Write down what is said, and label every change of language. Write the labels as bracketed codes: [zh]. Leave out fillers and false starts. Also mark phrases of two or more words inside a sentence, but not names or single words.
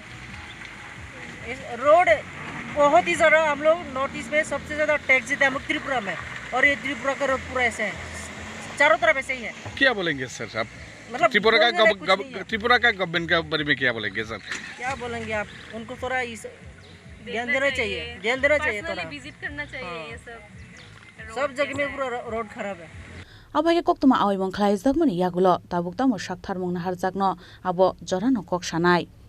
[hi] रोड बहुत ही ज़्यादा हम लोग नॉर्थ ईस्ट में सबसे ज़्यादा टैक्स देते हैं हम लोग त्रिपुरा में, और ये त्रिपुरा का रोड पूरा ऐसे है, चारों तरफ ऐसे ही है। क्या बोलेंगे सर आप? मतलब त्रिपुरा का गवर्नमेंट के बारे में क्या बोलेंगे सर? क्या बोलेंगे आप? उनको थोड़ा ध्यान देना चाहिए थोड़ा विजिट करना चाहिए। ये सब जगह में पूरा रोड खराब है। [trp] Abohai koktoma awaimong khlaijak mani yagulo tabuk tamo saktharmung naharjakno abo jorano kok sanai